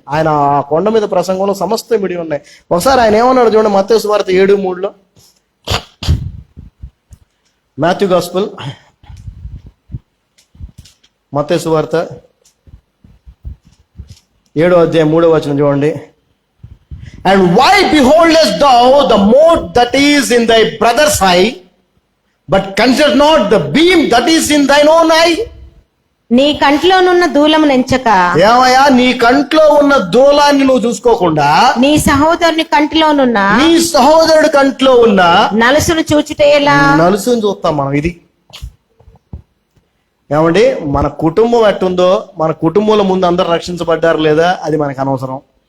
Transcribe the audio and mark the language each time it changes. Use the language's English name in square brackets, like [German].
[Telugu] ఆయన ఆ కొండ మీద ప్రసంగంలో సమస్తం ఇమిడి ఉన్నాయి. ఒకసారి ఆయన ఏమన్నాడు చూడండి, మత్తయి సువార్త 7:3లో. మాథ్యూ గాస్పెల్, మత్తయి సువార్త 7వ అధ్యాయం 3వ వచనం చూడండి. [English] And why beholdest thou the mote that is in thy brother's eye, but consider not the beam that is in thine own eye? [Telugu] నీ కంట్లోనున్న దూలము నెంచక, ఏమయ్యా నీ కంట్లో ఉన్న దూలాన్ని నువ్వు చూసుకోకుండా నీ సహోదరుని సహోదరుడి కంట్లో ఉన్న నలుసును చూచుటే ఎలా? నలుసును చూస్తాం మనం. ఇది ఏమండి, మన కుటుంబం ఎట్టుందో, మన కుటుంబంలో ముందు అందరు రక్షించబడ్డారు లేదా అది మనకు అనవసరం.